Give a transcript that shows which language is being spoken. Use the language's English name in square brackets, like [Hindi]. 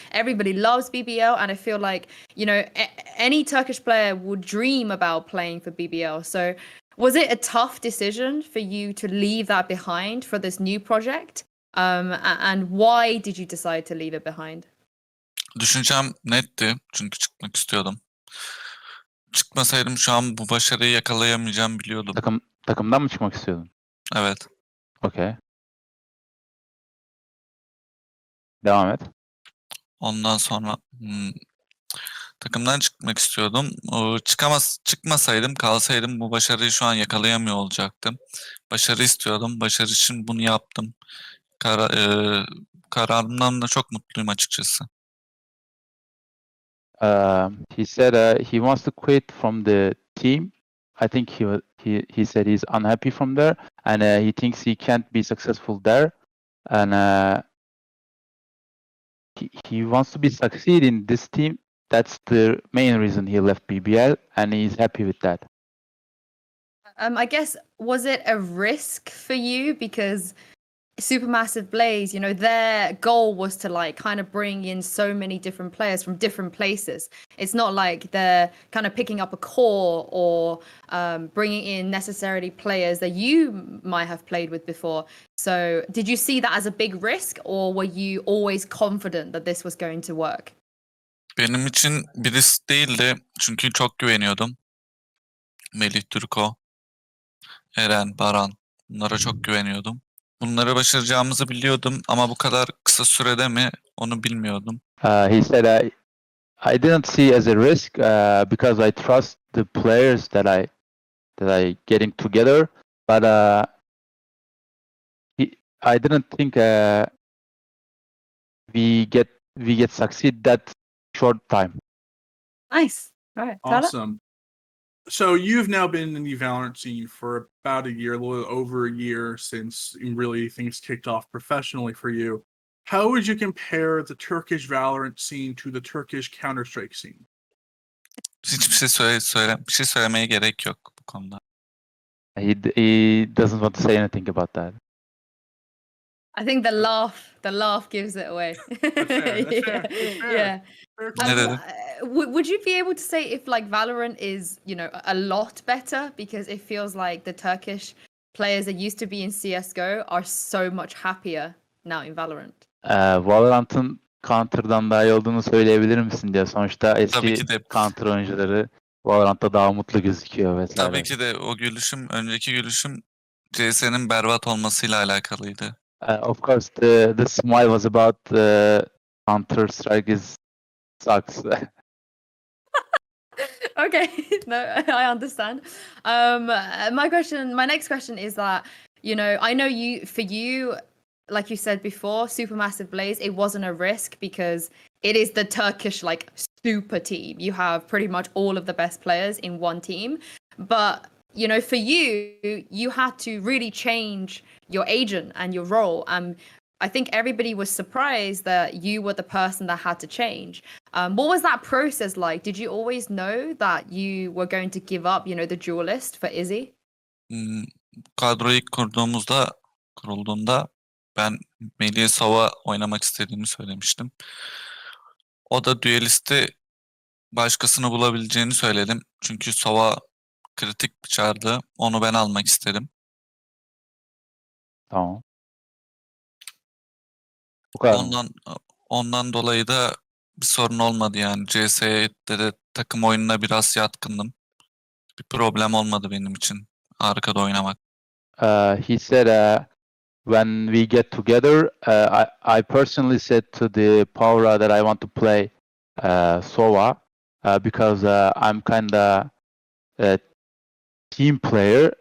[English] Everybody loves BBL, and I feel like, you know, any Turkish player would dream about playing for BBL. So, was it a tough decision for you to leave that behind for this new project? And why did you decide to leave it behind? [Turkish] Düşüncem netti çünkü çıkmak istiyordum. Çıkmasaydım şu an bu başarıyı yakalayamayacağımı biliyordum. Takımdan mı çıkmak istiyordun? Evet. [English] Okay. [Turkish] Devam et. Ondan sonra takımdan çıkmak istiyordum. Çıkmasaydım, kalsaydım bu başarıyı şu an yakalayamıyor olacaktım. Başarı istiyordum. Başarı için bunu yaptım. Kararımdan da çok mutluyum açıkçası. [English] He said he wants to quit from the team. I think he said he's unhappy from there, and he thinks he can't be successful there, and he wants to be succeed in this team. That's the main reason he left BBL, and he's happy with that. I guess, was it a risk for you because Supermassive Blaze, you know, their goal was to like kind of bring in so many different players from different places. It's not like they're kind of picking up a core or bringing in necessarily players that you might have played with before. So did you see that as a big risk, or were you always confident that this was going to work? [Turkish] Benim için bir risk değildi çünkü çok güveniyordum. Melih Türko, Eren, Baran, bunlara çok güveniyordum. Bunları başaracağımızı biliyordum ama bu kadar kısa sürede mi onu bilmiyordum. [English] He said I didn't see as a risk because I trust the players that I getting together, but I didn't think we get succeed that short time. Nice. All right. Tyler? Awesome. So you've now been in the Valorant scene for about a year, a little over a year since really things kicked off professionally for you. How would you compare the Turkish Valorant scene to the Turkish Counter-Strike scene? [Turkish] Hiçbir şey bir şey söylemeye gerek yok bu konuda. [English] He doesn't want to say anything about that. I think the laugh gives it away. That's fair. Yeah. [Turkish] Ne dedi? [English] Would you be able to say if like Valorant is, you know, a lot better, because it feels like the Turkish players that used to be in CS:GO are so much happier now in Valorant? [Turkish] Valorant'ın Counter'dan daha iyi olduğunu söyleyebilir misin diye. Sonuçta Tabii eski ki de. Counter oyuncuları Valorant'ta daha mutlu gözüküyor vesaire. Tabii ki de o gülüşüm, önceki gülüşüm CS'nin berbat olmasıyla alakalıydı. [English] Of course, the smile was about Counter Strike sucks. Okay, no, I understand. My next question is that, you know, I know for you, like you said before, Supermassive Blaze, it wasn't a risk because it is the Turkish like super team. You have pretty much all of the best players in one team. But, you know, for you had to really change your agent and your role. I think everybody was surprised that you were the person that had to change. What was that process like? Did you always know that you were going to give up, you know, the duelist for Izzy? [Turkish] Kadroyu ilk kurulduğunda ben Melih'e Sova oynamak istediğimi söylemiştim. O da Duelist'i başkasını bulabileceğini söyledim. Çünkü Sova kritik bir çardı. Onu ben almak istedim. Tamam. Bu kadar mı? Ondan dolayı da bir sorun olmadı yani. CS'de de takım oyununa biraz yatkındım. Bir problem olmadı benim için arkada oynamak. [English] He said when we get together, I personally said to the Power that I want to play Sova, because I'm kind of a team player.